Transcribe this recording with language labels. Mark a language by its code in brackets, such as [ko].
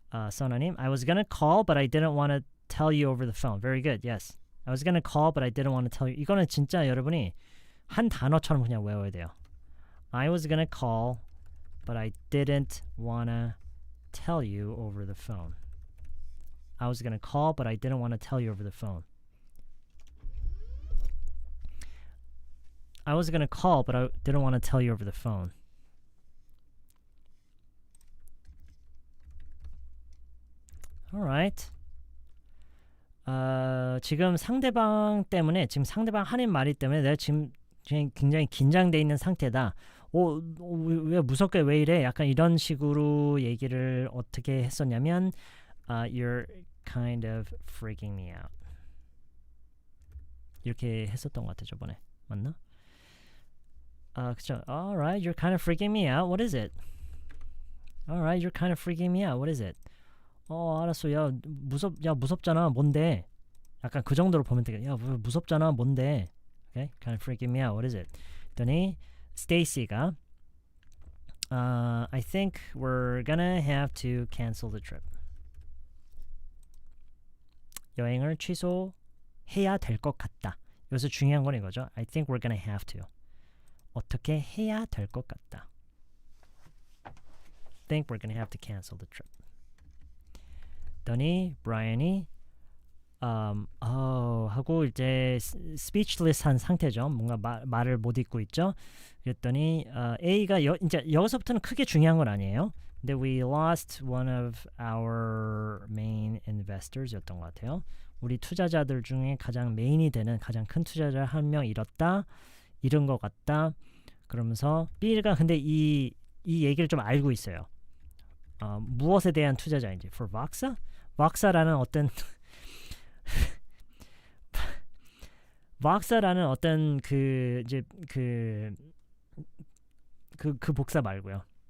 [en] 써나님, I was gonna call, but I didn't want to tell you over the phone. Very good. Yes. I was gonna call, but I didn't want to tell you. [ko] 이거는 진짜 여러분이 한 단어처럼 그냥 외워야 돼요. [en] I was gonna call, but I didn't want to tell you over the phone. I was gonna call, but I didn't want to tell you over the phone. I was gonna call, but I didn't want to tell you over the phone. Alright. [ko] 지금 상대방 하는 말이 때문에 내가 지금 굉장히 긴장돼 있는 상태다. 왜 무섭게 왜 이래? 약간 이런 식으로 얘기를 어떻게 했었냐면 [en] You're kind of freaking me out. [ko] 이렇게 했었던 것 같아 저번에. 맞나? 그쵸. [en] Alright, you're kind of freaking me out. What is it? Alright, you're kind of freaking me out. What is it? [ko] 알았어. 야 무섭잖아. 뭔데? 약간 그 정도로 보면 되겠다. 야 무섭잖아. 뭔데? [en] Okay, kind of freaking me out. What is it? [ko] 그랬더니 [en] Stacey가 I think we're gonna have to cancel the trip. [ko] 여행을 취소해야 될 것 같다. 여기서 중요한 건 이거죠. [en] I think we're gonna have to. [ko] 어떻게 해야 될 것 같다. [en] think we're gonna have to cancel the trip. [ko] 그랬더니 브라이언이 하고 이제 speechless한 상태죠. 뭔가 말을 못 잇고 있죠. 그랬더니 A가 이제 여기서부터는 크게 중요한 건 아니에요. 근데 [en] we lost one of our main investors였던 [ko] 것 같아요. 우리 투자자들 중에 가장 메인이 되는 가장 큰 투자자 한 명 잃었다. 잃은 것 같다. 그러면서 B가 근데 이 얘기를 좀 알고 있어요. 무엇에 대한 투자자인지. [en] For Voxa? [ko] Voxa라는 어떤 Voxa라는 어떤 그 복사 말고요.